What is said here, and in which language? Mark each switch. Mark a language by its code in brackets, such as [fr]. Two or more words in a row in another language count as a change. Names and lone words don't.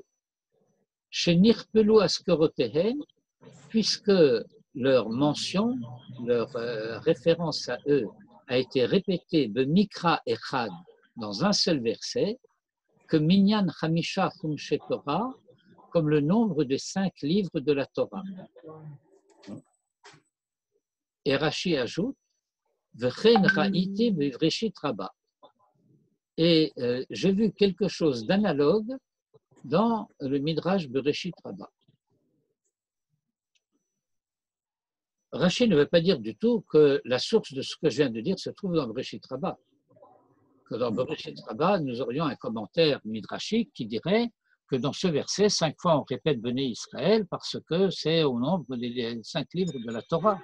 [fr] Chez [he] נכפלו אזכרותיהן, [fr] puisque leur mention, leur référence à eux a été répétée de [he] מקרא אחד [fr] dans un seul verset, que [he] מנין חמשה חומשי תורה, [fr] comme le nombre des 5 livres de la Torah. Et Rashi ajoute [he] וכן ראיתי בבראשית רבה. [fr] Et j'ai vu quelque chose d'analogue dans le Midrash Bereshit Rabbah. Rashi ne veut pas dire du tout que la source de ce que je viens de dire se trouve dans Bereshit Rabbah. Que dans Bereshit Rabbah, nous aurions un commentaire midrashique qui dirait que dans ce verset, 5 fois on répète Béné Israël parce que c'est au nombre des 5 livres de la Torah.